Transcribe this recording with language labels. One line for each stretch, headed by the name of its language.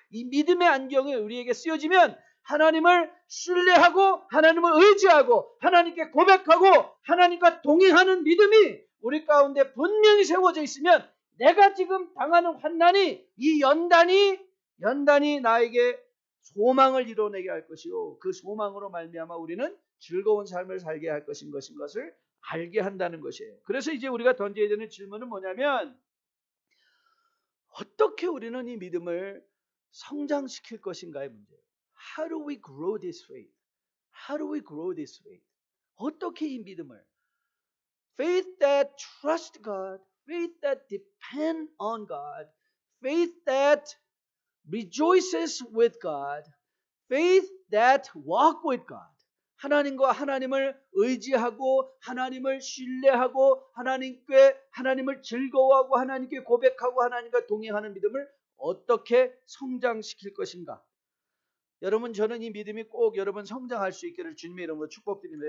Korean: 이 믿음의 안경이 우리에게 쓰여지면 하나님을 신뢰하고 하나님을 의지하고 하나님께 고백하고 하나님과 동행하는 믿음이 우리 가운데 분명히 세워져 있으면 내가 지금 당하는 환난이 이 연단이 나에게 소망을 이뤄내게 할 것이요 그 소망으로 말미암아 우리는 즐거운 삶을 살게 할 것을 알게 한다는 것이에요. 그래서 이제 우리가 던져야 되는 질문은 뭐냐면 어떻게 우리는 이 믿음을 성장시킬 것인가의 문제예요.
English: How do we grow this faith? How do we grow this faith?
Korean: 어떻게 이 믿음을
English: faith that trust God, faith that depend on God, faith that rejoices with God, faith that walk with God.
Korean: 하나님과 하나님을 의지하고 하나님을 신뢰하고 하나님을 즐거워하고 하나님께 고백하고 하나님과 동행하는 믿음을 어떻게 성장시킬 것인가? 여러분, 저는 이 믿음이 꼭 여러분 성장할 수 있기를 주님의 이름으로 축복드립니다.